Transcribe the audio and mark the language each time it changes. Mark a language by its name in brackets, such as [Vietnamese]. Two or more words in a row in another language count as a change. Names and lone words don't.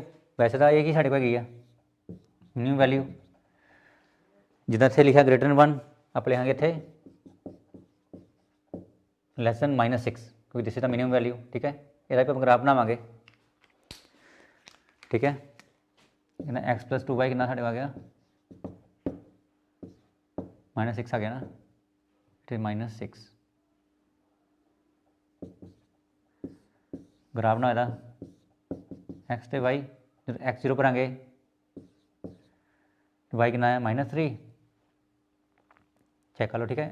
[Punjabi] ਵੈਸੇ ਤਾਂ ਇਹ ਕੀ ਸਾਡੇ ਕੋਲ ਹੈਗੀ ਆ [English] minimum value, [Punjabi] ਜਿੱਦਾਂ ਇੱਥੇ ਲਿਖਿਆ [English] greater than 1 [Punjabi] ਆਪਾਂ ਲਿਖਾਂਗੇ ਇੱਥੇ [English] less than -6 [Punjabi] ਕਿਉਂਕਿ [English] this is the minimum value, [Punjabi] ਠੀਕ ਹੈ। ਇਹਦਾ ਵੀ ਆਪਾਂ ਗ੍ਰਾਫ ਬਣਾਵਾਂਗੇ, ਠੀਕ ਹੈ। ਕਿੰਨਾ [English] x plus 2y [Punjabi] ਕਿੰਨਾ ਸਾਡੇ ਆ ਗਿਆ -6 ਆ ਗਿਆ ਨਾ, ਤੇ -6 ਗ੍ਰਾਫ ਨਾ ਇਹਦਾ x ਤੇ y, ਜਦੋਂ x 0 ਭਰਾਂਗੇ y ਕਿੰਨਾ ਹੈ -3, ਚੈੱਕ ਕਰ ਲਓ, ਠੀਕ ਹੈ।